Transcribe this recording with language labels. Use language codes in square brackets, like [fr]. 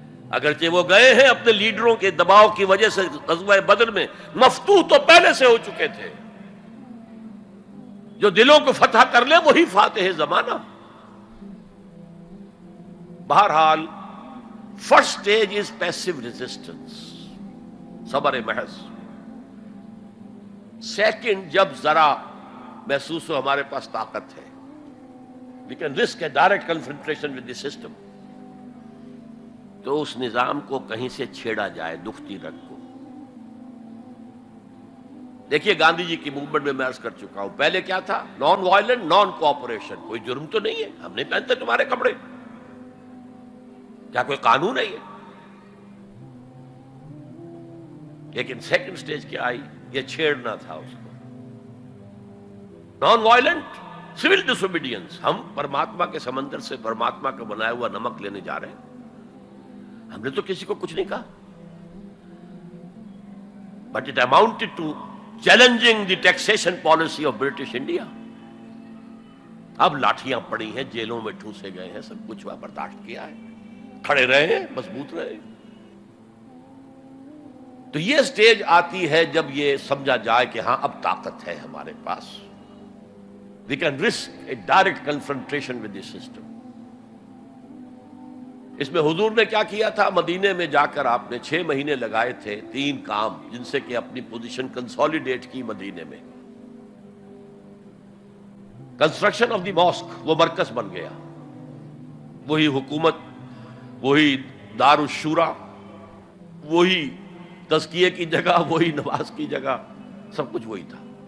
[ur] اگرچہ وہ گئے ہیں اپنے لیڈروں کے دباؤ کی وجہ سے غزوہ بدر میں، مفتوح تو پہلے سے ہو چکے تھے، جو دلوں کو فتح کر لے وہی فاتح زمانہ۔ بہرحال [en] first stage is passive resistance, [ur] صبر محض۔ سیکنڈ، جب ذرا محسوس ہو ہمارے پاس طاقت ہے، [en] we can risk a direct confrontation with the system. [ur] تو اس نظام کو کہیں سے چھیڑا جائے دکھتی رگ کو. دیکھیے گاندھی جی کی موومنٹ میں عرض کر چکا ہوں, پہلے کیا تھا؟ Non violent, naan cooperation. کوئی جرم تو نہیں ہے, ہم نہیں پہنتے تمہارے کپڑے, کیا کوئی قانون ہے یہ؟ لیکن سیکنڈ سٹیج کیا آئی؟ یہ چھیڑنا تھا اس کو. نان وائلنٹ سول ڈس اوبیڈینس. ہم پرماتما کے سمندر سے پرماتما کا بنایا ہوا نمک لینے جا رہے ہیں, ہم نے تو کسی کو کچھ نہیں کہا. [en] But it amounted to challenging the taxation policy of British India. [ur] اب لاٹھیاں پڑی ہیں, جیلوں میں ٹھوسے گئے ہیں, سب کچھ ہوا, برداشت کیا ہے, کھڑے رہے ہیں, مضبوط رہے. تو یہ سٹیج آتی ہے جب یہ سمجھا جائے کہ ہاں اب طاقت ہے ہمارے پاس. [en] We can risk a direct confrontation with the system. [ur] اس میں حضور نے کیا کیا تھا؟ مدینے میں جا کر آپ نے 6 مہینے لگائے تھے, 3 کام جن سے کہ اپنی پوزیشن کنسولیڈیٹ کی مدینے میں. [en] construction of the mosque, [ur] وہ مرکز بن گیا, وہی حکومت, وہی دار الشورا, وہی تزکیے کی جگہ, وہی نماز کی جگہ, سب کچھ وہی تھا.